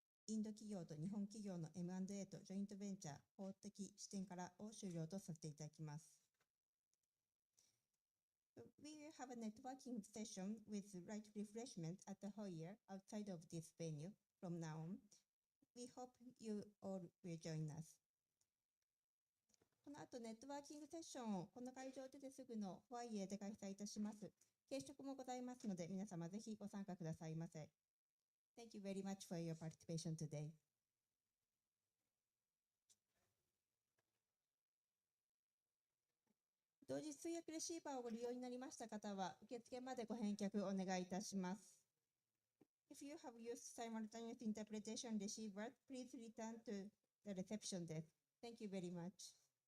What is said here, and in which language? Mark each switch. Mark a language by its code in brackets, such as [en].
[ja] インド企業と日本企業の M&A とジョイントベンチャー法的視点からを終了とさせていただきます。 [en] We will have a networking session with light refreshment at the foyer outside of this venue from now on. We hope you all will join us. [ja] この後ネットワーキングセッションをこの会場でですぐのフォアイエで開催いたします。軽食もございますので皆様ぜひご参加くださいませ。 [en] Thank you very much for your participation today. [ja] 同時通訳レシーバーをご利用になりました方は、受付までご返却お願いいたします。 [en] If you have used simultaneous interpretation receiver, please return to the reception desk. Thank you very much.